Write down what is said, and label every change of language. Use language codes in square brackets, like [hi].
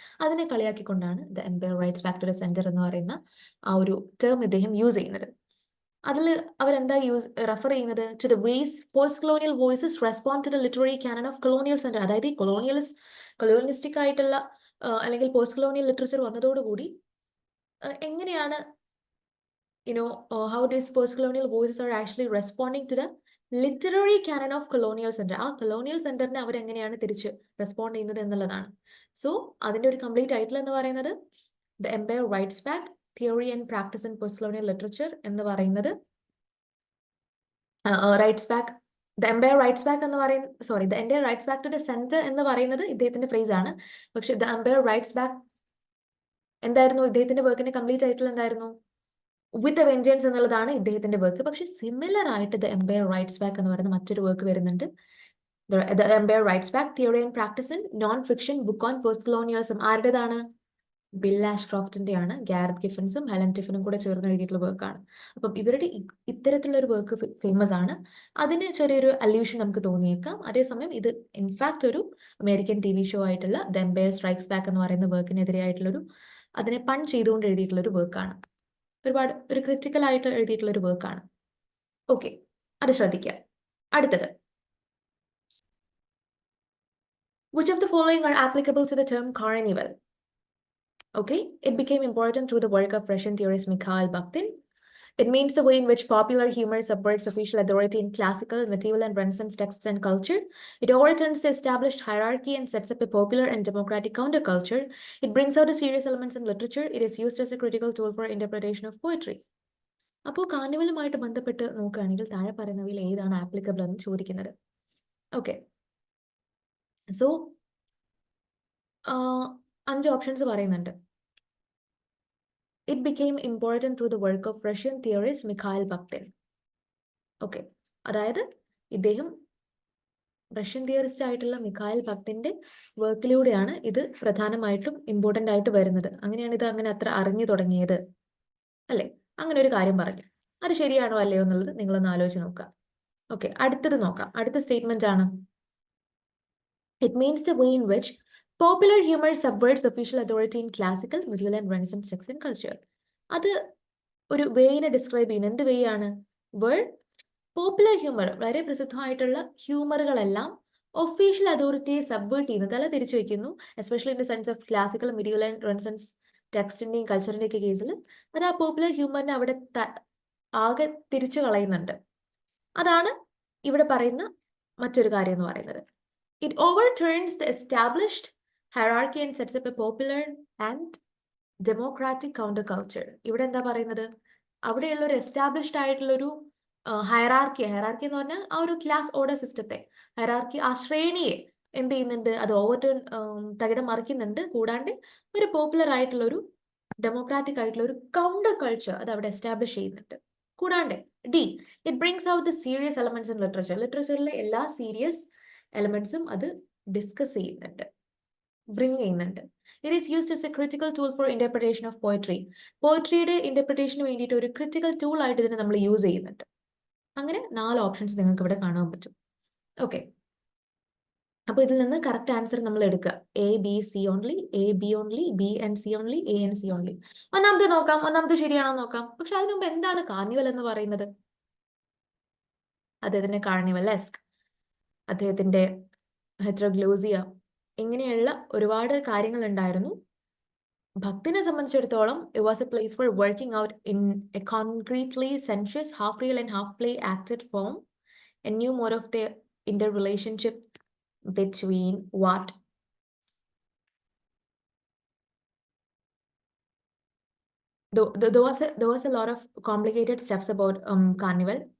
[ml] അതിനെ കളിയാക്കിക്കൊണ്ടാണ് the Empire rights back to the centre എന്ന് പറയുന്ന ആ ഒരു ടേം ഇദ്ദേഹം യൂസ് ചെയ്യുന്നത്. അതിൽ അവരെന്താ റെഫർ ചെയ്യുന്നത്? To the vase post colonial voices respond to the literary Canon of colonial centre. അതായത് ഈ കൊളോണിയലിസ്റ്റിക് ആയിട്ടുള്ള അല്ലെങ്കിൽ പോസ്റ്റ് കൊളോണിയൽ ലിറ്ററേച്ചർ വന്നതോടുകൂടി എങ്ങനെയാണ് [en] how these post-colonial voices are actually responding to the literary canon of colonial centre. [ml] ആ colonial സെന്ററിനെ അവരെങ്ങനെയാണ് തിരിച്ച് respond ചെയ്യുന്നത് എന്നുള്ളതാണ്. സോ അതിന്റെ ഒരു കംപ്ലീറ്റ് ടൈറ്റിൽ എന്ന് പറയുന്നത് the Empire rights back theory and practice in post colonial literature എന്ന് പറയുന്നത് rights back the Empire rights back എന്ന് പറയുന്നത് the Empire rights back to the centre എന്ന് പറയുന്നത് ഇദ്ദേഹത്തിന്റെ ഫ്രേസ് ആണ്. പക്ഷെ ദ എംപയർ റൈറ്റ്സ് ബാക്ക് എന്തായിരുന്നു ഇദ്ദേഹത്തിന്റെ വർക്കിന്റെ കംപ്ലീറ്റ് ടൈറ്റിൽ എന്തായിരുന്നു? വിത്ത് എ വെഞ്ചൻസ് എന്നുള്ളതാണ് ഇദ്ദേഹത്തിന്റെ വർക്ക്. പക്ഷെ സിമിലർ ആയിട്ട് ദ എംപയർ റൈറ്റ്സ് ബാക്ക് എന്ന് പറയുന്ന മറ്റൊരു വർക്ക് വരുന്നുണ്ട്. The Empire rights back theory and practice in non fiction book on post colonialism. ആരുടേതാണ്? ബിൽ ആഷ്ക്രോഫ്റ്റിന്റെ ആണ്. ഗാരറ്റ് ഗിഫൻസും ഹെലൻ ടിഫനും കൂടെ ചേർന്ന് എഴുതിയിട്ടുള്ള വർക്കാണ്. അപ്പം ഇവരുടെ ഇത്തരത്തിലുള്ള ഒരു വർക്ക് ഫേമസ് ആണ്. അതിന് ചെറിയൊരു അല്യൂഷൻ നമുക്ക് തോന്നിയേക്കാം. അതേസമയം ഇത് ഇൻഫാക്ട് ഒരു അമേരിക്കൻ TV ഷോ ആയിട്ടുള്ള ദ എംപയർ സ്ട്രൈക്സ് ബാക്ക് എന്ന് പറയുന്ന വർക്കിനെതിരെയായിട്ടുള്ളൊരു അതിനെ പൺ ചെയ്തുകൊണ്ട് എഴുതിയിട്ടുള്ള ഒരു വർക്കാണ്. ഒരുപാട് ഒരു ക്രിറ്റിക്കൽ ആയിട്ട് എഴുതിയിട്ടുള്ള ഒരു വർക്കാണ്. ഓക്കെ, അത് ശ്രദ്ധിക്കുക. അടുത്തത്, [en] which of the following are applicable to the term carnival? Okay, it became important through the work of Russian theorist Mikhail Bakhtin. It means the way in which popular humor subverts official authority in classical, medieval, and Renaissance texts and culture. It overturns the established hierarchy and sets up a popular and democratic counterculture. It brings out the serious elements in literature. It is used as a critical tool for interpretation of poetry. [ml] അപ്പോൾ കാർണിവലുമായിട്ട് ബന്ധപ്പെട്ട് നോക്കുകയാണെങ്കിൽ താഴെ പറയുന്നവയിൽ ഏതാണ് applicable എന്ന് ചോദിക്കുന്നത്. Okay, so 5 options പറയുന്നുണ്ട്. [en] It became important through the work of Russian theorist Mikhail Bakhtin. [ml] Okay, അതായത് ഇദ്ദേഹം റഷ്യൻ തിയറിസ്റ്റ് ആയിട്ടുള്ള മിഖായിൽ ബക്തിന്റെ വർക്കിലൂടെയാണ് ഇത് പ്രധാനമായിട്ടും ഇമ്പോർട്ടന്റ് ആയിട്ട് വരുന്നത്. അങ്ങനെയാണ് ഇത് അങ്ങനെ അത്ര അറിഞ്ഞു തുടങ്ങിയത് അല്ലെ? അങ്ങനെ ഒരു കാര്യം പറഞ്ഞു. അത് ശരിയാണോ അല്ലയോ എന്നുള്ളത് നിങ്ങളൊന്ന് ആലോചിച്ച് നോക്കാം. ഓക്കെ, അടുത്തത് നോക്കാം. അടുത്ത സ്റ്റേറ്റ്മെന്റ് ആണ്, [en] it means the way in which popular humor subverts official authority in classical, medieval and Renaissance texts and culture. [ml] അത് ഒരു വേയിനെ ഡിസ്ക്രൈബ് ചെയ്യുന്ന എന്ത് വേ ആണ്? വേൾഡ് പോപ്പുലർ ഹ്യൂമർ, വളരെ പ്രസിദ്ധമായിട്ടുള്ള ഹ്യൂമറുകളെല്ലാം ഒഫീഷ്യൽ അതോറിറ്റിയെ സബ്വേർട്ട് ചെയ്യുന്നു, തല തിരിച്ചു വെക്കുന്നു. Especially in the sense of classical, [en] medieval and Renaissance [ml] ടെക്സ്റ്റിന്റെയും കൾച്ചറിന്റെ ഒക്കെ കേസിൽ അത് ആ പോപ്പുലർ ഹ്യൂമറിനെ അവിടെ ആകെ തിരിച്ചു കളയുന്നുണ്ട്. അതാണ് ഇവിടെ പറയുന്ന മറ്റൊരു കാര്യം എന്ന് പറയുന്നത്. [en] It overturns the established hierarchy and sets up a popular and democratic counterculture. [ml] ഇവിടെ എന്താ പറയുന്നത്? അവിടെയുള്ള ഒരു എസ്റ്റാബ്ലിഷ്ഡ് ആയിട്ടുള്ള ഒരു ഹയറാർക്കി എന്ന് പറഞ്ഞാൽ ആ ഒരു ക്ലാസ് ഓർഡർ സിസ്റ്റത്തെ, ഹയറാർക്കി, ആ ശ്രേണിയെ എന്ത് ചെയ്യുന്നുണ്ട്? അത് ഓവർടേൺ തകിടം മറിക്കുന്നുണ്ട്. കൂടാണ്ട് ഒരു പോപ്പുലർ ആയിട്ടുള്ള ഒരു ഡെമോക്രാറ്റിക് ആയിട്ടുള്ള ഒരു കൗണ്ടർ കൾച്ചർ അത് അവിടെ എസ്റ്റാബ്ലിഷ് ചെയ്യുന്നുണ്ട്. കൂടാണ്ട് D, [en] It brings out the serious elements in literature. [ml] ലിറ്ററേച്ചറിലെ എല്ലാ സീരിയസ് എലമെന്റ്സും അത് ഡിസ്കസ് ചെയ്യുന്നുണ്ട്, ബ്രിങ് ചെയ്യുന്നുണ്ട്. [en] It is used as a critical tool for interpretation of poetry. [ml] പോയട്രിയുടെ ഇന്റർപ്രിട്ടേഷന് വേണ്ടിയിട്ട് ഒരു ക്രിറ്റിക്കൽ ടൂൾ ആയിട്ട് ഇതിനെ നമ്മൾ യൂസ് ചെയ്യുന്നുണ്ട്. അങ്ങനെ 4 ഓപ്ഷൻസ് നിങ്ങൾക്ക് ഇവിടെ കാണാൻ പറ്റും. ഓക്കെ, അപ്പൊ ഇതിൽ നിന്ന് കറക്റ്റ് ആൻസർ നമ്മൾ എടുക്കുക. A, B, C only, A, B only, B and C only, A and C only. ഒന്നാമത്തെ നോക്കാം, ഒന്നാമത്തെ ശരിയാണോ നോക്കാം. പക്ഷെ അതിനു മുമ്പ് എന്താണ് കാർണിവൽ എന്ന് പറയുന്നത്? അദ്ദേഹത്തിന്റെ കാർണിവലെസ്ക്, അദ്ദേഹത്തിന്റെ ഹെറ്ററോഗ്ലോസിയ, ഇങ്ങനെയുള്ള ഒരുപാട് കാര്യങ്ങൾ ഉണ്ടായിരുന്നു. ഭക്തിനെ സംബന്ധിച്ചിടത്തോളം [en] it was a place for working out in a concretely sensuous, half real and half play acted form, and knew more of the interrelationship between what there was a lot of complicated steps about carnival.